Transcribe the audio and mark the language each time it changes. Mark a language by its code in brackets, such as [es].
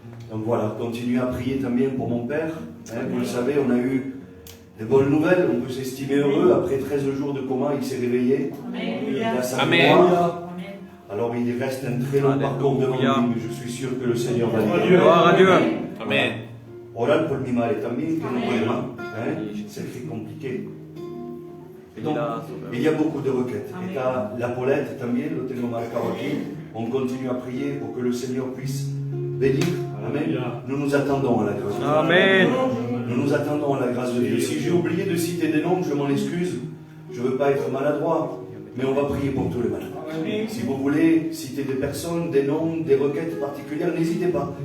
[fr] Donc voilà, continuez à prier [es] También [fr] pour mon père. Hein, vous le savez, on a eu des bonnes nouvelles. On peut s'estimer heureux. Après 13 jours de coma, il s'est réveillé. Amen. Alors il reste un très long parcours devant lui, mais je suis sûr que le Seigneur va l'aider. Gloire à Dieu. Amen. [es] Oral por mi madre también, que no puede más. [fr] C'est très compliqué. Donc, il y a beaucoup de requêtes. Et à la [es] Paulette también, lo tengo marcado aquí. [fr] On continue à prier pour que le Seigneur puisse bénir. Amen. Nous nous attendons à la grâce de Dieu. Amen. Nous nous attendons à la grâce de Dieu. Si j'ai oublié de citer des noms, je m'en excuse. Je ne veux pas être maladroit. Mais on va prier pour tous les malades. Si vous voulez citer des personnes, des noms, des requêtes particulières, n'hésitez pas.